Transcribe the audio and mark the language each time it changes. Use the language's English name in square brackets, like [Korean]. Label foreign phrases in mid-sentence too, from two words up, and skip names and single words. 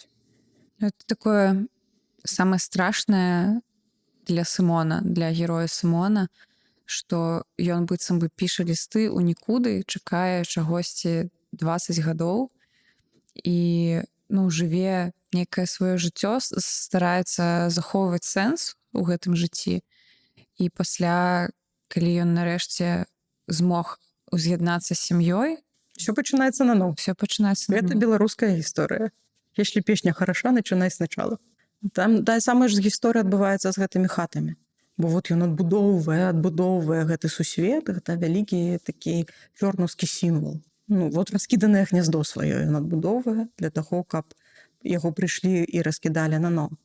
[Belarusian] Это такое самае страшнае для Сымона, для героя Сымона, што ён быццам бы піша лісты ў нікуды, чакае чагосьці 20 гадоў і жыве некае сваё жыццё, стараецца захоўваць сэнс у гэтым жыцці. І пасля, калі ён нарэшце змог уз'яднацца з сям'ёй, Все пачынаецца наново. Это беларуская гісторыя. [Russian] Если песня хороша, начинай сначала. [Belarusian] Там тая самая ж гісторыя адбываецца з гэтымі хатамі. Бо ён адбудоўвае гэты сусвет, гэта вялікі такі чорнаўскі сімвал. Раскіданае гняздо сваё ён адбудоўвае для таго, каб яго прыйшлі і раскідалі наново.